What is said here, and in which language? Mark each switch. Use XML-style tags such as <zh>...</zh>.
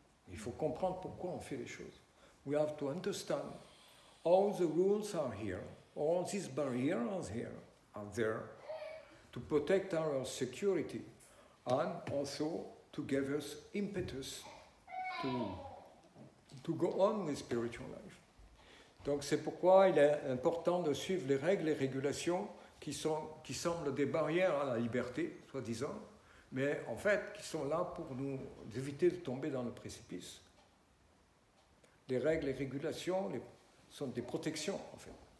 <fr>Il faut comprendre pourquoi on fait les choses.</fr> <en>We have to understand all the rules are here, all these barriers are there to protect our security and also to give us impetus to go on with spiritual life.</en> <fr>Donc c'est pourquoi il est important de suivre les règles et régulations qui semblent des barrières à la liberté, soi-disant, mais en fait qui sont là pour nous éviter de tomber dans le précipice. Les règles et régulations sont des protections, en fait.</fr>